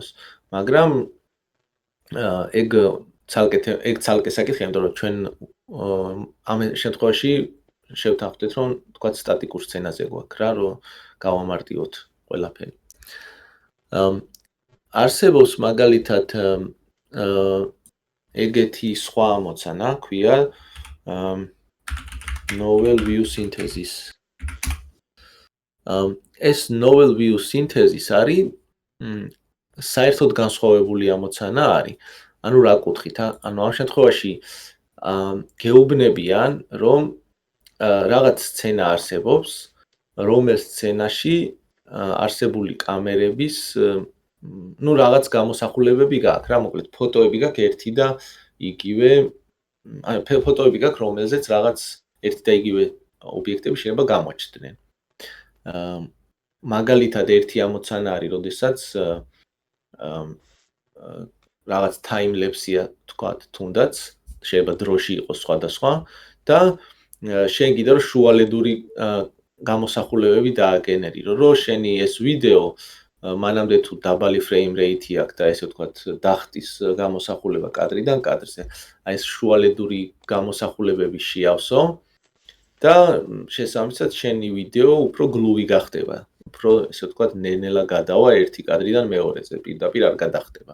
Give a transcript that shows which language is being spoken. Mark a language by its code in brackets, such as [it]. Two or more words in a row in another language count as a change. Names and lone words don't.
[ka] მაგრამ ეგ ცალკე საკითხია, იმიტომ რომ ჩვენ ამ შემთხვევაში შევთანხმდით, რომ თქვათ სტატიკურ სცენაზე გვაქვს რა, რომ გავამარტივოთ ყველაფერი. არსებობს მაგალითად ეგეთი სხვა ამოცანა, ქვია [en] novel view synthesis. [ka] ეს [en] novel view synthesis [ka] არის საერთოდ განსხვავებული ამოცანა არის. ანუ რა კუთხით, ანუ ამ შემთხვევაში გეუბნებიან, რომ რაღაც სცენა არსებობს, რომელ სცენაში არსებული კამერების ნუ რაღაც გამოსახულებები გაქვს რა, მოკლედ ფოტოები გაქვს ერთი და იგივე, ანუ ფოტოები გაქვს, რომელზეც რაღაც ერთი და იგივე ობიექტები შეიძლება გამოჩნდნენ. მაგალითად ერთი ამოცანა არის, როდესაც რაღაც time-lapse-ია თქვათ, თუნდაც შეიძლება დროში იყოს სხვადასხვა და შენ გინდა რომ შუალედური გამოსახულებები დააგენერირო, რომ შენი ეს ვიდეო მანამდე თუ დაბალი [en] frame rate- [ka] ი აქვს და ესე ვთქვათ დახტის გამოსახულება კადრიდან კადრზე, აი ეს შუალედური გამოსახულებები შეავსო და შესაბამისად შენი ვიდეო უფრო გლუვი გახდება, უფრო ესე ვთქვათ ნელ-ნელა გადავა ერთი კადრიდან მეორეზე, პირდაპირ არ გადახდება.